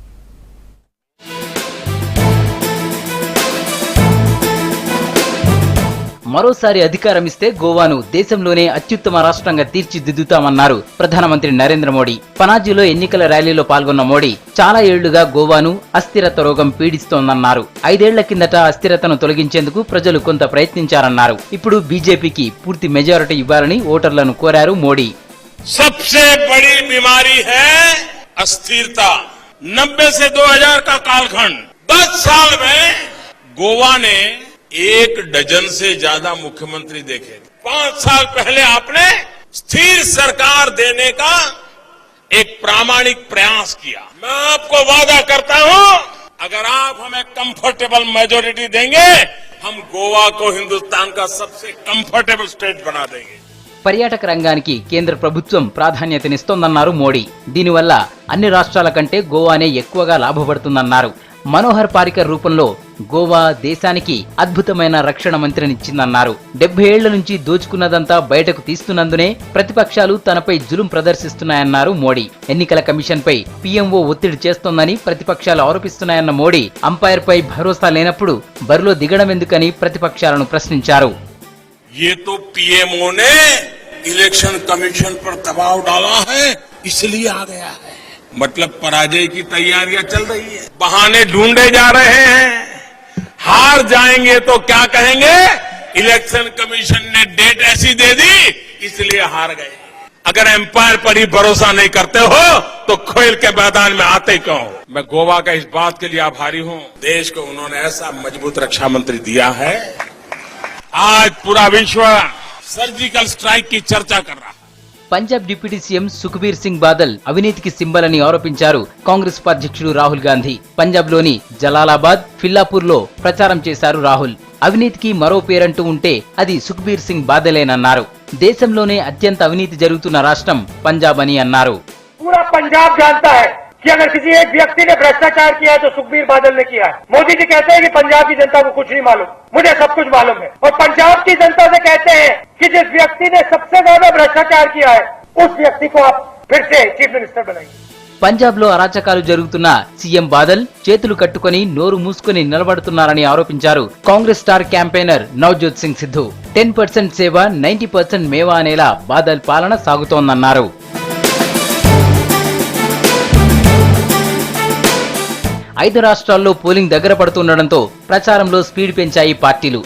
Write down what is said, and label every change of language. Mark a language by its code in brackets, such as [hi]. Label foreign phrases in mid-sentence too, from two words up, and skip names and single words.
[te] మరోసారి అధికారం ఇస్తే గోవాను దేశంలోనే అత్యుత్తమ రాష్ట్రంగా తీర్చిదిద్దుతామన్నారు ప్రధానమంత్రి నరేంద్ర మోడీ. పనాజీలో ఎన్నికల ర్యాలీలో పాల్గొన్న మోడీ చాలా ఏళ్లుగా గోవాను అస్థిరత రోగం పీడిస్తోందన్నారు. 5 ఏళ్ల కిందట అస్థిరతను తొలగించేందుకు ప్రజలు కొంత ప్రయత్నించారన్నారు. ఇప్పుడు బీజేపీకి పూర్తి మెజారిటీ ఇవ్వాలని ఓటర్లను కోరారు మోడీ. [hi] सबसे बड़ी बीमारी है अस्थिरता। 90 से 2000 का कालखंड 10 साल में गोवा ने 1 डजन से ज्यादा मुख्यमंत्री देखे। 5 साल पहले आपने स्थिर सरकार देने का एक प्रामाणिक प्रयास किया। मैं आपको वादा करता हूं, अगर आप हमें [en] comfortable majority [hi] देंगे, हम गोवा को हिंदुस्तान का सबसे [en] comfortable state [hi] बना देंगे। [te] పర్యాటక రంగానికి కేంద్ర ప్రభుత్వం ప్రాధాన్యతనిస్తోందన్నారు మోడీ. దీనివల్ల అన్ని రాష్ట్రాల కంటే గోవానే ఎక్కువగా లాభపడుతుందన్నారు. మనోహర్ పారికర్ రూపంలో గోవా దేశానికి అద్భుతమైన రక్షణ మంత్రినిచ్చిందన్నారు. 70 ఏళ్ల నుంచి దోచుకున్నదంతా బయటకు తీస్తున్నందునే ప్రతిపక్షాలు తనపై జులుం ప్రదర్శిస్తున్నాయన్నారు మోడీ. ఎన్నికల కమిషన్ పై పీఎంఓ ఒత్తిడి చేస్తోందని ప్రతిపక్షాలు ఆరోపిస్తున్నాయన్న మోడీ అంపైర్ పై భరోసా లేనప్పుడు బరిలో దిగడం ఎందుకని ప్రతిపక్షాలను ప్రశ్నించారు. [hi] ये तो पीएमओ ने [en] election commission [hi] पर दबाव डाला है, इसलिए आ गया है। मतलब पराजय की तैयारियां चल रही है, बहाने ढूंढे जा रहे हैं। हार जाएंगे तो क्या कहेंगे, [en] election commission [hi] ने डेट ऐसी दे दी इसलिए हार गए। अगर एम्पायर पर ही भरोसा नहीं करते हो तो खेल के मैदान में आते क्यों? मैं गोवा का इस बात के लिए आभारी हूं, देश को उन्होंने ऐसा मजबूत रक्षा मंत्री दिया है। आज पूरा विश्व [en] surgical strike [hi] की चर्चा कर रहा है. [te] పంజాబ్ [en] deputy CM [te] సుఖ్బీర్ సింగ్ బాదల్ అవినీతికి సింబల్ అని ఆరోపించారు కాంగ్రెస్ అధ్యక్షుడు రాహుల్ గాంధీ. పంజాబ్ లోని జలాలాబాద్, ఫిల్లాపూర్ లో ప్రచారం చేశారు రాహుల్. అవినీతికి మరో పేరంటూ ఉంటే అది సుఖ్బీర్ సింగ్ బాదలేనన్నారు. దేశంలోనే అత్యంత అవినీతి జరుగుతున్న రాష్ట్రం పంజాబ్ అని అన్నారు. [hi] पूरा पंजाब जानता है कि अगर किसी एक व्यक्ति ने भ्रष्टाचार किया है तो सुखबीर बादल ने किया है। मोदी जी कहते हैं कि पंजाब की जनता को कुछ नहीं मालूम, मुझे सब कुछ मालूम है। और पंजाब की जनता से कहते हैं कि जिस व्यक्ति ने सबसे ज्यादा भ्रष्टाचार किया है उस व्यक्ति को आप फिर से [en] chief minister [hi] बनाइए. [te] పంజాబ్ లో అరాచకాలు జరుగుతున్న సీఎం బాదల్ చేతులు కట్టుకుని నోరు మూసుకుని నిలబడుతున్నారని ఆరోపించారు కాంగ్రెస్ [en] star campaigner [te] నవజోత్ సింగ్ సిద్ధు. 10% సేవ 90% మేవా అనేలా బాదల్ పాలన సాగుతోందన్నారు. 5 రాష్ట్రాల్లో పోలింగ్ దగ్గర పడుతుండటంతో ప్రచారంలో స్పీడ్ పెంచాయి పార్టీలు.